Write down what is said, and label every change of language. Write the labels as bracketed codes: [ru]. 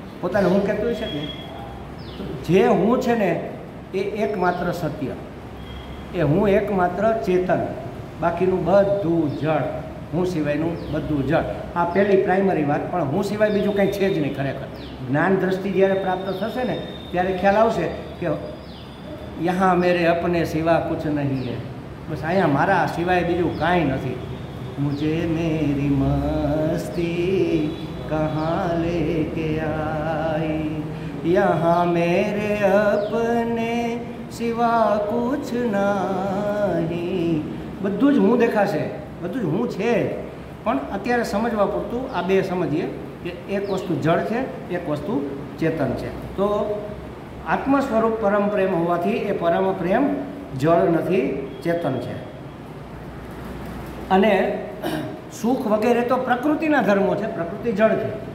[gu] પોતાને હું કહેતું હશે ને, જે હું છે ને એ એકમાત્ર સત્ય, એ હું એકમાત્ર ચેતન, બાકીનું બધું જળ, હું સિવાયનું બધું જળ. આ પહેલી પ્રાઇમરી વાત. પણ હું સિવાય બીજું કંઈ છે જ નહીં ખરેખર. જ્ઞાન દ્રષ્ટિ જ્યારે પ્રાપ્ત થશે ને ત્યારે ખ્યાલ આવશે કે [hi] યહાં મેરે અપને સિવા કુછ નહીં હે, [gu] બસ અહીંયા મારા સિવાય બીજું કાંઈ નથી. [hi] મુझे मेरी मस्ती कहाँ लेके आई, यहाँ मेरे अपने સિવા કુછ નહીં. [gu] બધું જ હું દેખાશે, બધું જ હું છે. પણ અત્યારે સમજવા પૂરતું આ બે સમજીએ કે એક વસ્તુ જળ છે, એક વસ્તુ ચેતન છે. તો આત્મ સ્વરૂપ પરમ પ્રેમ હોવાથી એ પરમ પ્રેમ જળ નથી, ચેતન છે. અને સુખ વગેરે તો પ્રકૃતિના ધર્મો છે, પ્રકૃતિ જળ છે.